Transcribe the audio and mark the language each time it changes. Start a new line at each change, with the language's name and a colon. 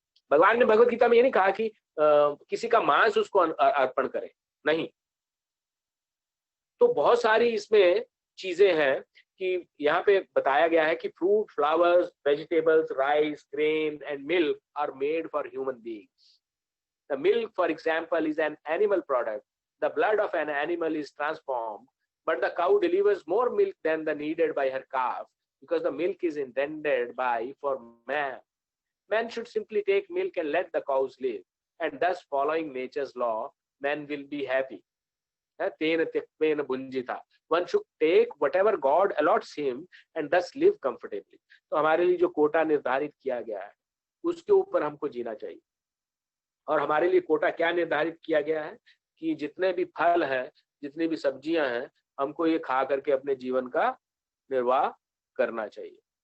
Hindi: भगवान ने भगवत गीता में ये नहीं कहा कि किसी का मांस उसको अर्पण करे, नहीं। तो बहुत सारी इसमें चीजें हैं कि यहाँ पे बताया गया है कि
English: Fruit, flowers, vegetables, rice, grain and milk are made for human beings. The milk, for example, is an animal product. The blood of an animal is transformed, but the cow delivers more milk than the needed by her calf, because the milk is intended for man. Man should simply take milk and let the cows live, and thus, following nature's law, man will be happy.
Sanskrit: Tena tyaktvena bunjita.
English: One should take whatever God allots him and thus live comfortably.
Hindi: तो हमारे लिए जो कोटा निर्धारित किया गया है, उसके ऊपर हमको जीना चाहिए। और हमारे लिए कोटा क्या निर्धारित किया गया है कि जितने भी फल हैं, जितनी भी सब्जियां हैं, हमको ये खा करके अपने जीवन का निर्वाह करना चाहिए।